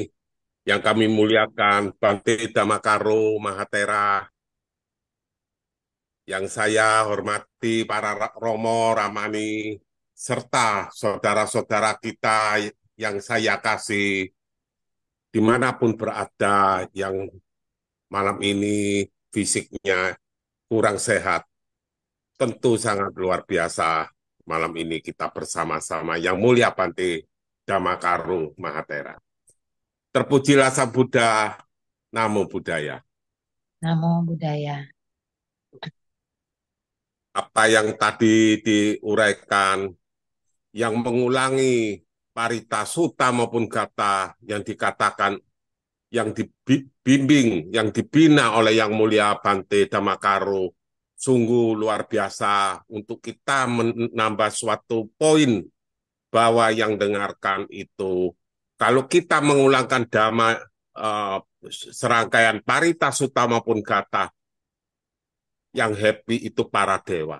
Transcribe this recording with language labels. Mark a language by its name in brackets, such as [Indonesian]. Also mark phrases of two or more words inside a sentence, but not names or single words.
[Indonesian] Yang kami muliakan Bante Damakaro Mahatera, yang saya hormati para Romo, Ramani, serta saudara-saudara kita yang saya kasih dimanapun berada, yang malam ini fisiknya kurang sehat. Tentu sangat luar biasa malam ini kita bersama-sama. Yang mulia Bante Damakaro Mahatera. Terpujilah Sang Buddha, [Pali] Namo Buddhaya. Namo Buddhaya. [Indonesian] Apa yang tadi diuraikan, yang mengulangi [Pali] parita sutta [Indonesian] maupun gata yang dikatakan, yang dibimbing, yang dibina oleh Yang Mulia Bante Damakaro, sungguh luar biasa untuk kita menambah suatu poin bahwa yang dengarkan itu, kalau kita mengulangkan dhamma, serangkaian [Pali] parita sutta [Indonesian] maupun gata, yang happy itu para dewa.